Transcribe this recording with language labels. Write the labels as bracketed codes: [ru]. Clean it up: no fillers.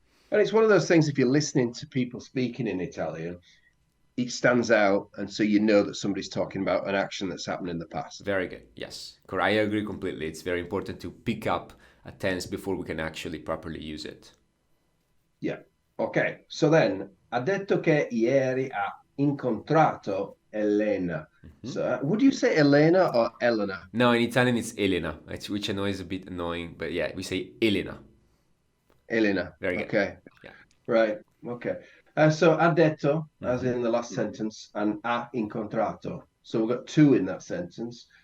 [en] And it's one of those things, if you're listening to people speaking in Italian, it stands out, and so you know that somebody's talking about an action that's happened in the past. Very good. Yes. I agree completely. It's very important to pick up a tense before we can actually properly use it. Yeah. Okay. So then, [it] ha detto che ieri ha incontrato Elena. Mhm. [en] So, would you say Elena or Elena? Now, in Italian, it's Elena, which I know is a bit annoying, but yeah, we say Elena. Elena. Very good. Okay. Yeah. Right. Okay. So, [it] ha detto, [en] as Hmm. in the last sentence, and [it] ha incontrato. [en] So we've got two in that sentence.